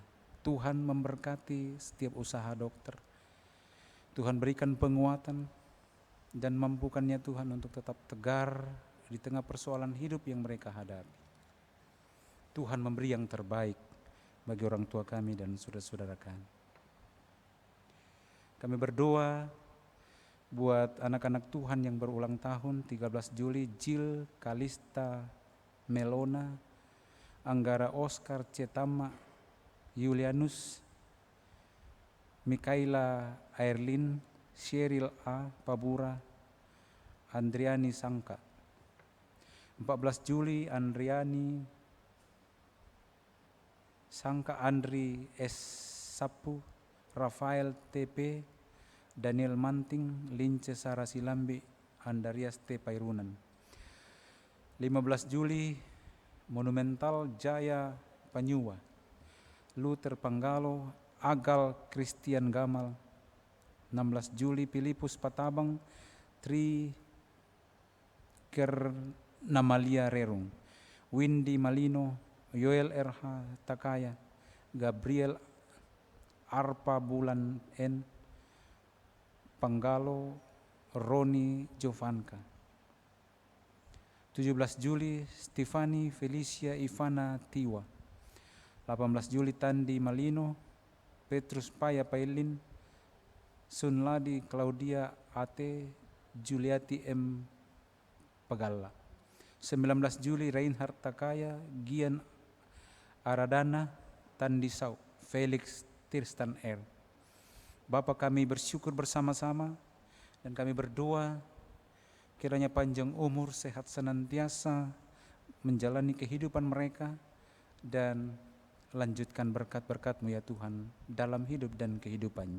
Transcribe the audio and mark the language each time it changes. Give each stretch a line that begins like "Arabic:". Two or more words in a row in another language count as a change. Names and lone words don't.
Indonesian: Tuhan memberkati setiap usaha dokter. Tuhan berikan penguatan dan mampukannya Tuhan untuk tetap tegar di tengah persoalan hidup yang mereka hadapi. Tuhan memberi yang terbaik bagi orang tua kami dan saudara-saudara kami. Kami berdoa buat anak-anak Tuhan yang berulang tahun 13 Juli, Jill Kalista Melona, Anggara Oscar Cetama, Julianus, Mikaela Airlin, Sheryl A. Pabura, Andriani Sangka. 14 Juli Andriani Sangka, Andri S. Sapu, Rafael TP, Daniel Manting, Lince Sarasilambi, Andarias T. Pairunan. 15 Juli Monumental Jaya Panyuwa, Luther Panggalo, Agal Christian Gamal. 16 Juli Filipus Patabang, Tri Namalia Rerung, Windy Malino, Yoel RH Takaya, Gabriel Arpa Bulan N, Panggalo, Roni Jovanka. 17 Juli Stefani Felicia Ivana Tiwa. 18 Juli Tandi Malino, Petrus Paya Pailin, Sunladi Claudia Ate, Juliati M. Pagalla. 19 Juli Reinhard Takaya, Gian Aradana, Tandisau, Felix Tirstan R. Bapa, kami bersyukur bersama-sama dan kami berdoa kiranya panjang umur, sehat senantiasa menjalani kehidupan mereka, dan lanjutkan berkat-berkat-Mu ya Tuhan dalam hidup dan kehidupannya.